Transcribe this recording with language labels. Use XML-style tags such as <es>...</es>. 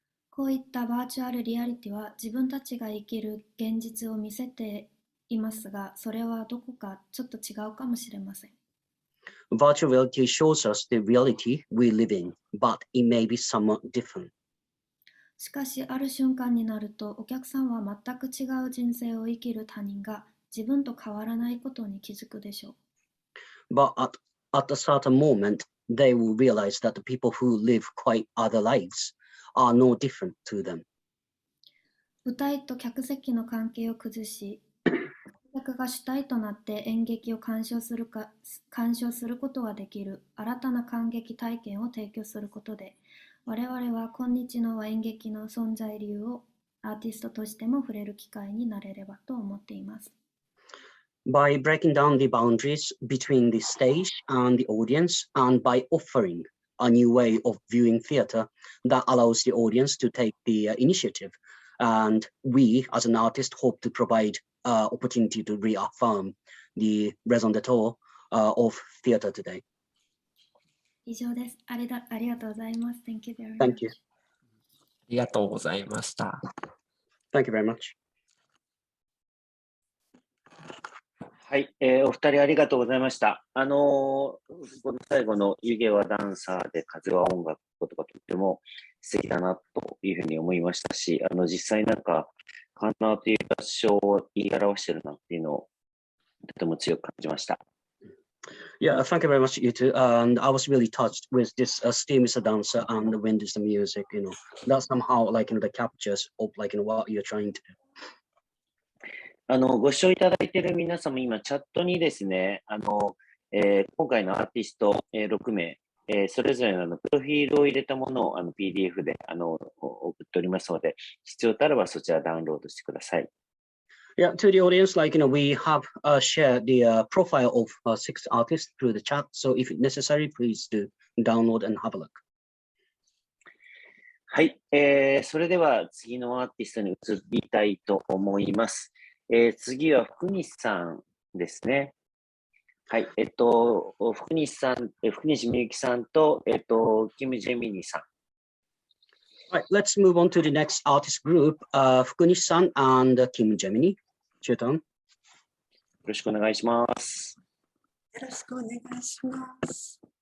<ja>こういったバーチャルリアリティは自分たちが生きる現実を見せていますが、それはどこかちょっと違うかもしれません。</ja> <en>Virtual reality shows us the reality we live in, but it may be somewhat different.</en> <ja>しかし、ある瞬間になると、お客さんは全く違う人生を生きる他人が自分と変わらないことに気づくでしょう。</ja> <en>But at a certain moment, they will realize that the people who live quite other lives are no different to them.</en> <ja>舞台と客席の関係を崩し、観客が主体となって演劇を鑑賞することができる新たな観劇体験を提供することで、我々は今日の演劇の存在理由をアーティストとしても触れる機会になれればと思っています。</ja> <en>By breaking down the boundaries between the stage and the audience, and by offering a new way of viewing theater that allows the audience to take the initiative, and we as an artist hope to provide opportunity to reaffirm the raison d'etre of theater today.</en> <ja>以上です。ありがとうございます。</ja> <en>Thank you very much. Thank you.</en> <ja>ありがとうございました。</ja> <en>Thank you very much.</en> <ja>はい、お二人ありがとうございました。この最後の湯気はダンサーで風は音楽とかとっても素敵だなというふうに思いましたし、実際なんか、カンナーという場所を言い表してるなっていうのをとても強く感じました。</ja> <en>Yeah, thank you very much, you two. And I was really touched with this steam is a dancer and the wind is the music, that somehow the captures of what you're trying to do.</en> <ja>ご視聴いただいている皆様、今、チャットにですね、今回のアーティスト、6名、それぞれのプロフィールを入れたものをPDF で送っておりますので、必要とあればそちらダウンロードしてください。</ja> <en>Yeah, to the audience, we have shared the profile of 6 artists through the chat. So if necessary, please do download and have a look.</en> <ja>はい、それでは次のアーティストに移りたいと思います。次は福西さんですね。はい、福西みゆきさんと、キム・ジェミニさん。</ja> <en>Right, let's move on to the next artist group, Fukunishi-san and Kim Gemini. Your turn.</en> <ja>よろしくお願いします。よろしくお願いします。</ja>